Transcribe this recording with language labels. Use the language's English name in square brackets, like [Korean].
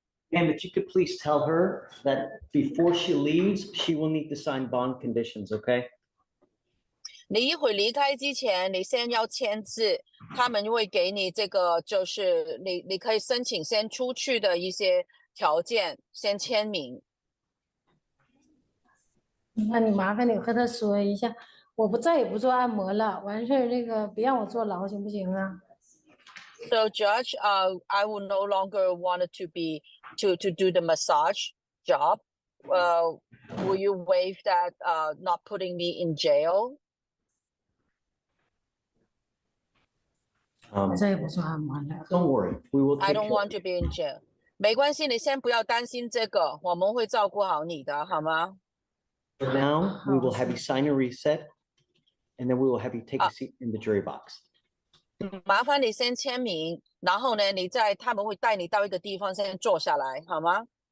[English] And if you could please tell her that before she leaves, she will need to sign bond conditions, okay? [Chinese] 你一会离开之前，你先要签字，他们会给你这个，就是你可以申请先出去的一些条件，先签名。那你麻烦你和他说一下，我再也不做按摩了，完事儿那个别让我坐牢行不行啊？ [English] So, Judge, I will no longer want it to be to do the massage job. Will you waive that? Not putting me in jail? [Chinese] 我再也不做按摩了。 [English] Don't worry, we will I take don't care of want to be in jail. [Chinese] 没关系，你先不要担心这个，我们会照顾好你的，好吗？ [English] For now, we will have you sign a reset, and then we will have you take a seat in the jury box. [Chinese] 麻烦你先签名，然后呢，他们会带你到一个地方先坐下来，好吗